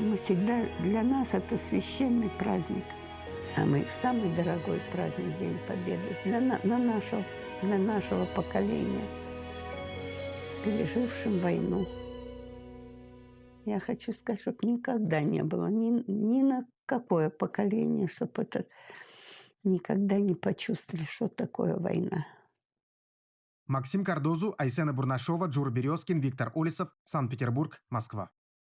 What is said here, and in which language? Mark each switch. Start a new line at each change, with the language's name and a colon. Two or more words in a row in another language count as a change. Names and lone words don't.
Russian: Мы всегда, для нас это священный праздник. Самый дорогой праздник День Победы для нашего поколения, пережившим войну. Я хочу сказать, чтобы никогда не было ни на какое поколение, чтобы это никогда не почувствовали, что такое война. Максим Кардозу, Айсена Бурнашова, Джур Березкин, Виктор Олесов, Санкт-Петербург, Москва.